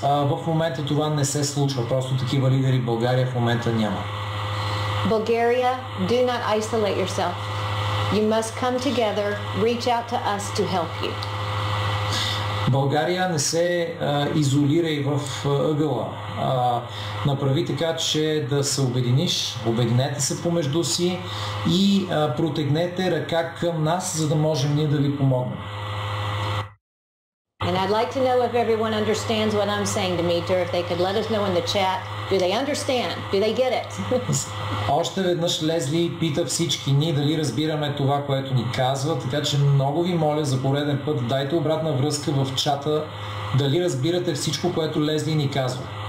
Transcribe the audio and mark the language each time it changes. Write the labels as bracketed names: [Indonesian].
[Bulgarian] В момента това не се случва. Просто такива лидери в България в момента няма. [English] Bulgaria, do not isolate yourself. You must come together, reach out to us to help you. [Bulgarian] България, не се изолирай в ъгъла. Направи така, че да се обединете се помежду си и протегнете ръка към нас, за да можем ние да ви помогнем. [English] And I'd like to know if everyone understands what I'm saying, Dimitar. If they could let us know in the chat, do they understand? Do they get it? [Bulgarian] Още веднъж Лезли пита всички ни дали разбираме това, което ни казва, така че много ви моля за пореден път, дайте обратна връзка в чата, дали разбирате всичко, което Лезли ни казва.